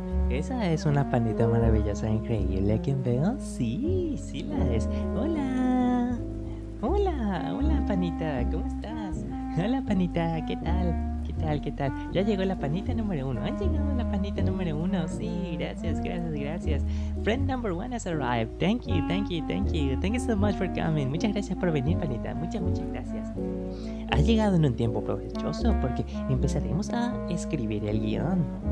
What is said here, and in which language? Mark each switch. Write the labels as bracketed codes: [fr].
[es] Esa es una pandita maravillosa, increíble. ¿A quién veo? Sí, sí la es. Hola. Hola, hola panita, ¿cómo estás? Hola panita, ¿qué tal? ¿Qué tal? ¿Qué tal? Ya llegó la panita número 1. ¿Han llegado la panita número 1? Sí, gracias, gracias, gracias. [en] Friend number 1 has arrived. Thank you, thank you, thank you. Thank you so much for coming. [es] Muchas gracias por venir, panita. Muchas, muchas gracias. Has llegado en un tiempo provechoso porque empezaremos a escribir el guión.